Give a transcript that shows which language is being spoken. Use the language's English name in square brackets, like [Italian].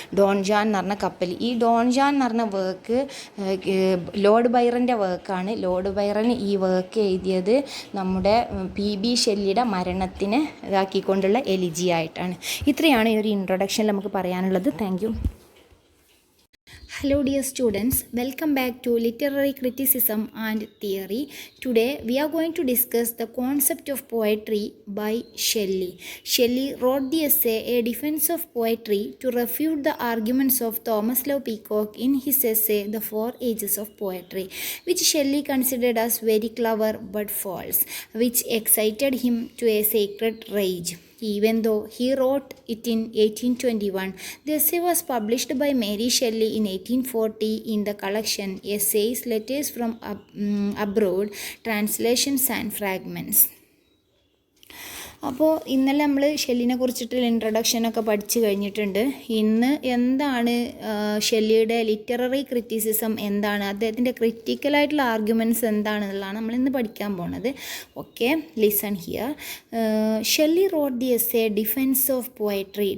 [Malayalam] Don Jan എന്ന് പറഞ്ഞ കപ്പൽ. ഈ ഡോൺ ജാൻ എന്ന് പറഞ്ഞ വർക്ക് ലോർഡ് ബൈറൻ്റെ വർക്കാണ്. ലോർഡ് ബൈറൻ ഈ വർക്ക് എഴുതിയത് നമ്മുടെ PB ഷെല്ലിയുടെ മരണത്തിന് ഇതാക്കിക്കൊണ്ടുള്ള എലിജിയായിട്ടാണ്. ഇത്രയാണ് ഈ ഒരു ഇൻട്രൊഡക്ഷനിൽ നമുക്ക് പറയാനുള്ളത്. [English] Thank you. Hello dear students, welcome back to Literary Criticism and Theory. Today we are going to discuss the concept of poetry by Shelley. Shelley wrote the essay A Defense of Poetry to refute the arguments of Thomas Love Peacock in his essay The Four Ages of Poetry, which Shelley considered as very clever but false, which excited him to a sacred rage. Even though he wrote it in 1821, the essay was published by Mary Shelley in 1840 in the collection Essays, Letters from Abroad, Translations and Fragments. [Malayalam] അപ്പോൾ ഇന്നലെ നമ്മൾ ഷെല്ലിനെ കുറിച്ചിട്ടുള്ള ഇൻട്രൊഡക്ഷനൊക്കെ പഠിച്ചു കഴിഞ്ഞിട്ടുണ്ട്. ഇന്ന് എന്താണ് ഷെല്ലിയുടെ literary criticism എന്താണ്, അദ്ദേഹത്തിൻ്റെ ക്രിറ്റിക്കലായിട്ടുള്ള ആർഗ്യുമെൻറ്റ്സ് എന്താണെന്നുള്ളതാണ് നമ്മൾ ഇന്ന് പഠിക്കാൻ പോണത്. [English] Okay, listen here. Shelley wrote the essay defense of poetry.